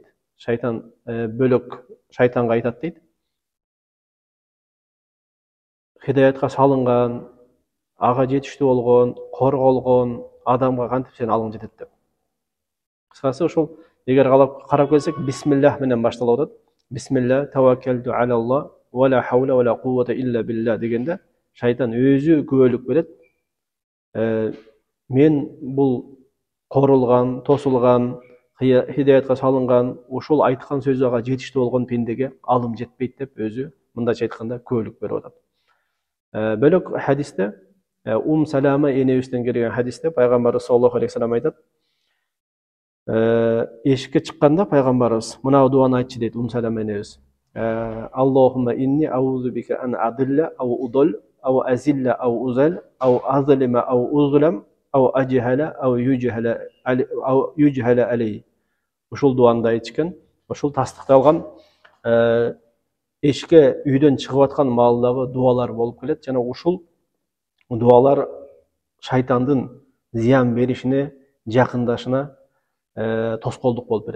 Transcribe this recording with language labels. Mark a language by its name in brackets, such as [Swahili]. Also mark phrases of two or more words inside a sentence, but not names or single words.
[Kyrgyz] Шайтан бөлөк шайтанга айтат дейт: хидаятка салынган, ага жетиштүү болгон, корголгон адамга кантип сен алың жетет деп. Кыскасы ошол эгер карап келсек, бисмиллах менен башталып атат. [Arabic] بسم الله توكلت على الله ولا حول ولا قوة إلا بالله [Kyrgyz] дегенде шайтан өзү күбөлүк берет. Мен бул корулган, тосулган, хидаятка салынган, ушул айткан сөзү ага жетиштүү болгон пендеге алым жетпейт деп өзү мындайча айтканда күбөлүк берип атат. Бөлөк хадисте Салама энебизден келген хадисте пайгамбарыбыз [Arabic] صلى الله عليه وسلم [Kyrgyz] айтат: эшикке чыкканда пайгамбарыбыз мынау дуаны айтчы дейт Салама энебиз: [Arabic] اللهم إني أعوذ بك أن أضل أو أضل أو أزل أو أزل أو أظلم أو أظلم أو أجهل أو يجهل علي. [Kyrgyz] Ушул дуанды айтчыкен, ушул тастыкталган эшикке үйдөн чыгып аткан маалдагы дуалар болуп келет, жана ушул дуалар шайтандын зыян беришине, жакындашына тоскоолдук болуп берет.